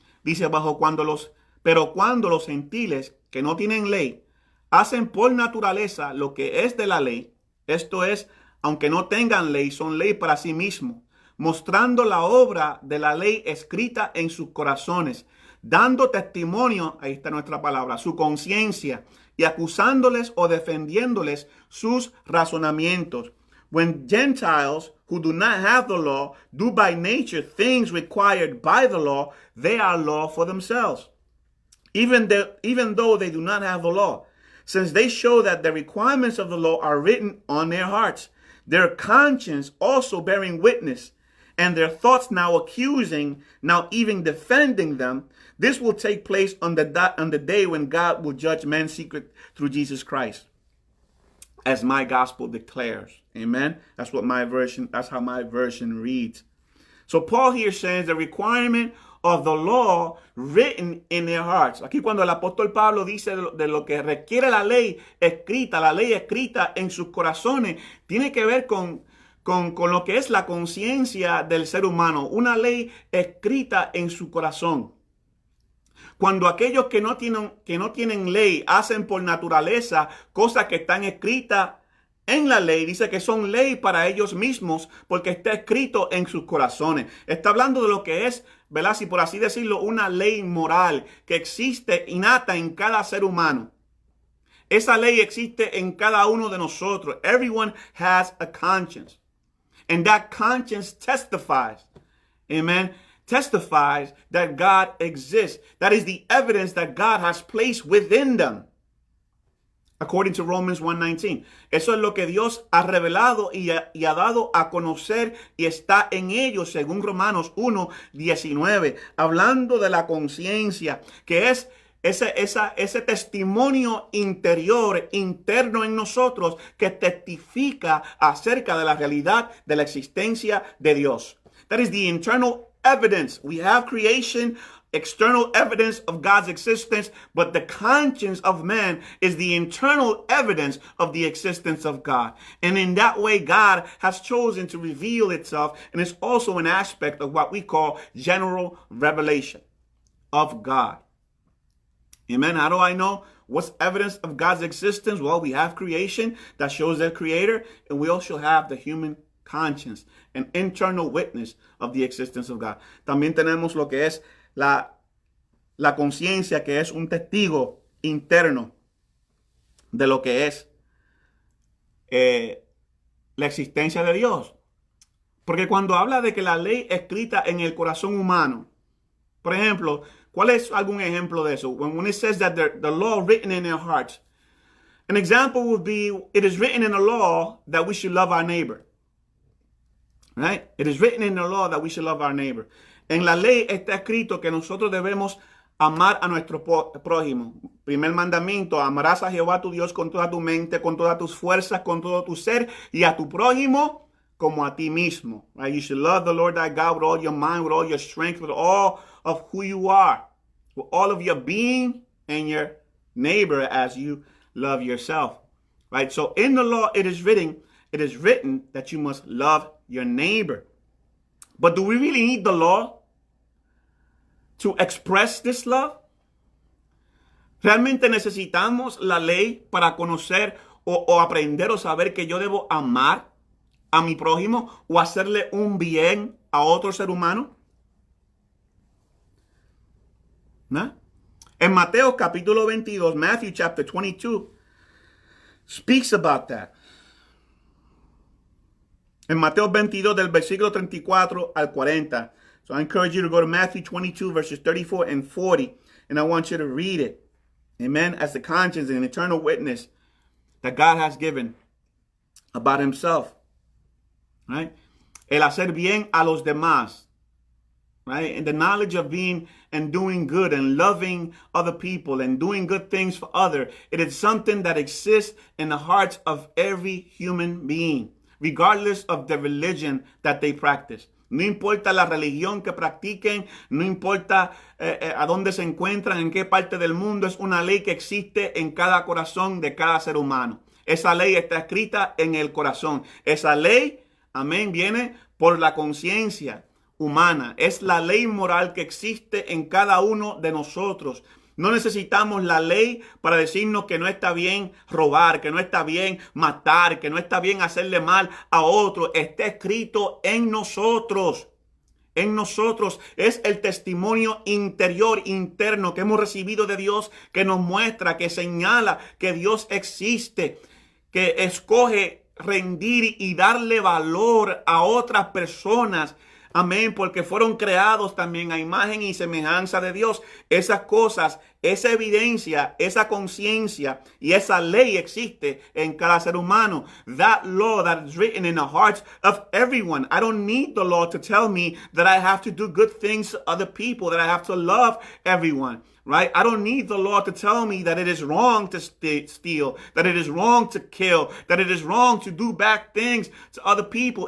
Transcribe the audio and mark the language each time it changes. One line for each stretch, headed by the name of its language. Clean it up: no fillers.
Spanish: Dice pero cuando los gentiles que no tienen ley hacen por naturaleza lo que es de la ley, esto es, aunque no tengan ley, son ley para sí mismos, mostrando la obra de la ley escrita en sus corazones, dando testimonio, ahí está nuestra palabra, su conciencia, y acusándoles o defendiéndoles sus razonamientos.
English: When Gentiles who do not have the law do by nature things required by the law, they are law for themselves, even though they do not have the law, since they show that the requirements of the law are written on their hearts, their conscience also bearing witness, and their thoughts now accusing, now even defending them. This will take place on the day when God will judge man's secret through Jesus Christ, as my gospel declares. Amen. That's how my version reads. So Paul here says the requirement of the law written in their hearts.
Spanish: Aquí cuando el apóstol Pablo dice de lo que requiere la ley escrita en sus corazones, tiene que ver con lo que es la conciencia del ser humano, una ley escrita en su corazón. Cuando aquellos que no tienen ley hacen por naturaleza cosas que están escritas en la ley, dice que son ley para ellos mismos porque está escrito en sus corazones. Está hablando de lo que es, ¿verdad? Si por así decirlo, una ley moral que existe innata en cada ser humano. Esa ley existe en cada uno de nosotros.
English: Everyone has a conscience. And that conscience testifies. Amen. Testifies that God exists. That is the evidence that God has placed within them. According to Romans 1:19.
Spanish: Eso es lo que Dios ha revelado y ha dado a conocer y está en ellos, según Romanos 1:19. Hablando de la conciencia, que es ese testimonio interno en nosotros que testifica acerca de la realidad de la existencia de Dios.
English: That is the internal evidence. We have creation, external evidence of God's existence, but the conscience of man is the internal evidence of the existence of God. And in that way, God has chosen to reveal itself, and it's also an aspect of what we call general revelation of God. Amen. How do I know what's evidence of God's existence? Well, we have creation that shows their creator, and we also have the human conscience, an internal witness of the existence of God.
Spanish: También tenemos lo que es la conciencia, que es un testigo interno de lo que es la existencia de Dios. Porque cuando habla de que la ley escrita en el corazón humano, por ejemplo, ¿cuál es algún ejemplo de eso?
English: When it says that the law written in their hearts, an example would be, it is written in the law that we should love our neighbor. Right? It is written in the law that we should love our neighbor.
Spanish: En la ley está escrito que nosotros debemos amar a nuestro prójimo. Primer mandamiento, amarás a Jehová tu Dios con toda tu mente, con todas tus fuerzas, con todo tu ser, y a tu prójimo como a ti mismo.
English: Right? You should love the Lord thy God with all your mind, with all your strength, with all of who you are, with all of your being, and your neighbor as you love yourself. Right? So in the law it is written that you must love your neighbor. But do we really need the law to express this love?
Spanish: ¿Realmente necesitamos la ley para conocer o aprender o saber que yo debo amar a mi prójimo o hacerle un bien a otro ser humano? ¿No? En Mateo capítulo 22,
English: Matthew chapter 22, speaks about that.
Spanish: En Mateo 22 del versículo 34 al 40.
English: So I encourage you to go to Matthew 22 verses 34 and 40. And I want you to read it. Amen. As the conscience and eternal witness that God has given about himself. Right?
Spanish: El hacer bien a los demás.
English: Right? And the knowledge of being and doing good and loving other people and doing good things for others. It is something that exists in the hearts of every human being, regardless of the religion that they practice.
Spanish: No importa la religión que practiquen, no importa a dónde se encuentran, en qué parte del mundo, es una ley que existe en cada corazón de cada ser humano. Esa ley está escrita en el corazón. Esa ley, amén, viene por la conciencia humana. Es la ley moral que existe en cada uno de nosotros. No necesitamos la ley para decirnos que no está bien robar, que no está bien matar, que no está bien hacerle mal a otro. Está escrito en nosotros. En nosotros es el testimonio interior, interno que hemos recibido de Dios, que nos muestra, que señala que Dios existe, que escoge rendir y darle valor a otras personas. Amén, porque fueron creados también a imagen y semejanza de Dios. Esas cosas, esa evidencia, esa conciencia y esa ley existe en cada ser humano.
English: That law that is written in the hearts of everyone. I don't need the law to tell me that I have to do good things to other people, that I have to love everyone. Right? I don't need the law to tell me that it is wrong to steal, that it is wrong to kill, that it is wrong to do bad things to other people.